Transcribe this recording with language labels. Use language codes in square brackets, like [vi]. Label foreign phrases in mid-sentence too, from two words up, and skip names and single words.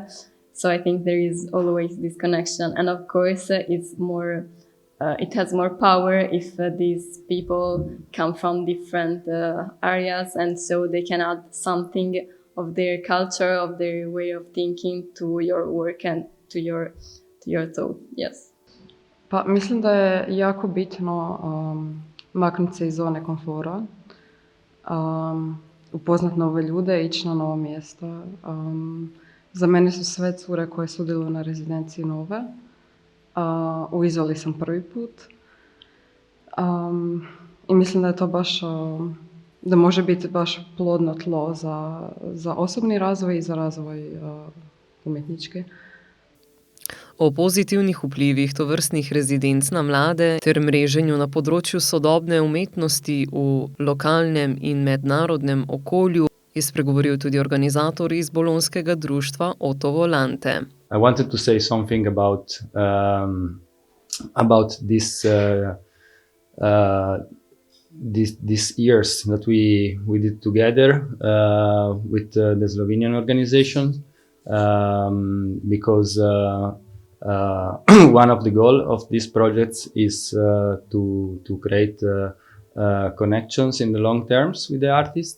[en] So I think there is always this connection, and of course it's more. It has more power if these people come from different areas, and so they can add something of their culture, of their way of thinking to your work and to your thought. Yes. [hr] Pa mislim da je jako bitno maknuti se iz zone komfora, upoznati nove ljude, ići na nova mjesta. Za mene su sve cure koje sudjeluju na rezidenciji nove. U Izoli sam prvi put i mislim da je to baš, da može biti baš plodno tlo za osobni razvoj i za razvoj umetnički. [sl] O pozitivnih vplivih tovrstnih rezidenc na mlade ter mreženju na področju sodobne umetnosti v lokalnem in mednarodnem okolju je spregovoril tudi organizator iz bolonskega društva Ottovolante. [en] I wanted to say something about these years that we did together with the Slovenian organization, because one of the goals of these projects is to create connections in the long terms with the artists.